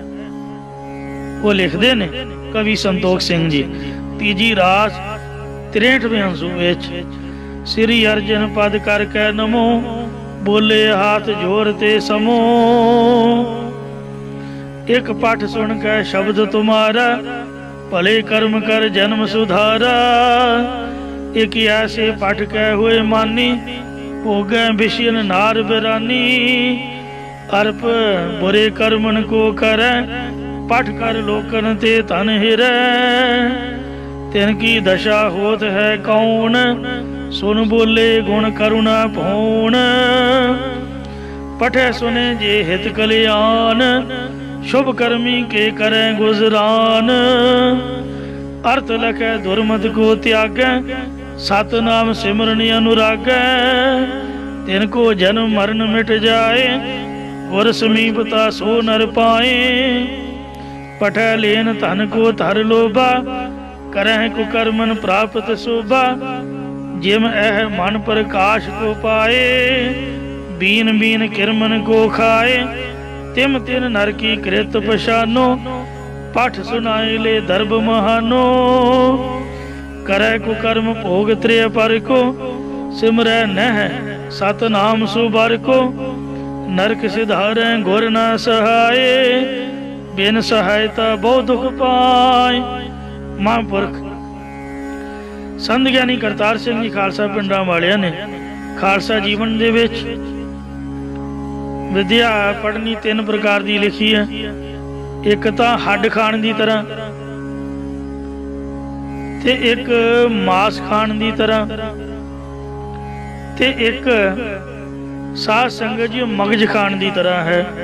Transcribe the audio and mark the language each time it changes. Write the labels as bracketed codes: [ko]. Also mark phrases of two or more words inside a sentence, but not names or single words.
[pa] ਉਹ ਲਿਖਦੇ ਨੇ ਕਵੀ ਸੰਤੋਖ ਸਿੰਘ ਜੀ, ਤੀਜੀ ਰਾਸ 63ਵੇਂ ਅੰਸੂ ਵਿੱਚ [bra] ਸ੍ਰੀ ਅਰਜਨ ਪਦ ਕਰ ਕੈ ਨਮੋ, ਬੋਲੇ ਹਾਥ ਜੋਰ ਤੇ ਸਮੋ। ਇੱਕ ਪਠ ਸੁਣ ਕੇ ਸ਼ਬਦ ਤੁਮਾਰਾ, ਭਲੇ ਕਰਮ ਕਰ ਜਨਮ ਸੁਧਾਰਾ। एक ऐसे पठ के हुए मानी, भोगे विषयन नार बिरानी। अर्प बुरे कर्मन को करे, पठ कर लोकन ते तन हिरै। तिनकी दशा होत है कौन, सुन बोले गुण करुणा भौन। पठे सुने जे हित कल्याण, शुभ कर्मी के करे गुजरान। अर्थ लखे दुर्मत को त्यागै, सतनाम सिमरन अनुरागै। तिनको जन्म मरण मिट जाए, गुर समीपता सो नर पाए। पठै लेन धन को धर लोभा, करह कुकर्मन प्राप्त शोभा। जिम एह मन प्रकाश को पाए, बीन बीन किरमन को खाए। तिम तिन नर की कृत पछानो, पठ सुनाए ले दर्भ महानो। करे कुकर्म भोग त्रेय पर को, सिमरै नह सतनाम सुबर को। नरक सिधारै गुर न सहाय, बिन सहायता बहु दुख पाए। [pa] ਮਹਾਪੁਰਖ ਸੰਤ ਗਿਆਨੀ ਕਰਤਾਰ ਸਿੰਘ ਜੀ ਖਾਲਸਾ ਪਿੰਡਾਂ ਵਾਲਿਆਂ ਨੇ ਖਾਲਸਾ ਜੀਵਨ ਦੇ ਵਿੱਚ ਵਿਦਿਆ ਪੜ੍ਹਨੀ 3 ਪ੍ਰਕਾਰ ਦੀ ਲਿਖੀ ਹੈ। ਇੱਕ ਤਾਂ ਹੱਡ ਖਾਣ ਦੀ ਤਰ੍ਹਾਂ, ਤੇ ਇੱਕ ਮਾਸ ਖਾਣ ਦੀ ਤਰ੍ਹਾਂ, ਤੇ ਇੱਕ ਸਾਧ ਸੰਗਤ ਜੀ ਮਗਜ ਖਾਣ ਦੀ ਤਰ੍ਹਾਂ ਹੈ।